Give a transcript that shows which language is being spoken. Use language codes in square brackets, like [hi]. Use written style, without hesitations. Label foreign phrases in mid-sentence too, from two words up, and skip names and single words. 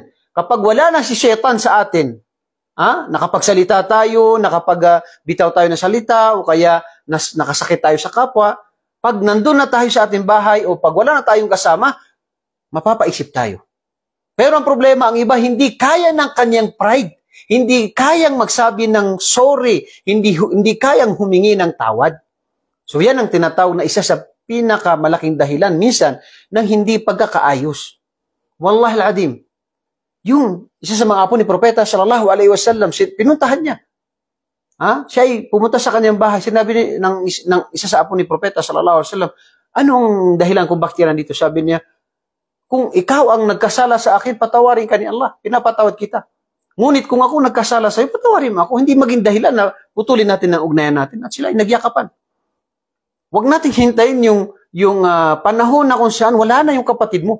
[tl] Kapag wala na si Shaitan sa atin, nakapagsalita tayo, nakapagbitaw tayo ng salita, o kaya nakasakit tayo sa kapwa, pag nandun na tayo sa ating bahay, o pag wala na tayong kasama, mapapaisip tayo. Pero ang problema, ang iba, hindi kaya ng kanyang pride, hindi kayang magsabi ng sorry, hindi kayang humingi ng tawad. So yan ang tinatawag na isa sa pinakamalaking dahilan, minsan, ng hindi pagkakaayos. [ar] Wallahi al-adim. [tl] Yung isa sa mga apo ni Propeta [ar] sallallahu alaihi wasallam, [tl] pinuntahan niya. Siya ay pumunta sa kanyang bahay. Sinabi ng isa sa apo ni Propeta [ar] sallallahu alaihi wasallam, [tl] anong dahilan kung bakit yan dito? Sabi niya, kung ikaw ang nagkasala sa akin, patawarin ka ni Allah. Pinapatawad kita. Ngunit kung ako nagkasala sa iyo, patawarin mo ako. Hindi maging dahilan na putulin natin ang ugnayan natin. At sila ay nagyakapan. Huwag natin hintayin yung panahon na kung saan wala na yung kapatid mo.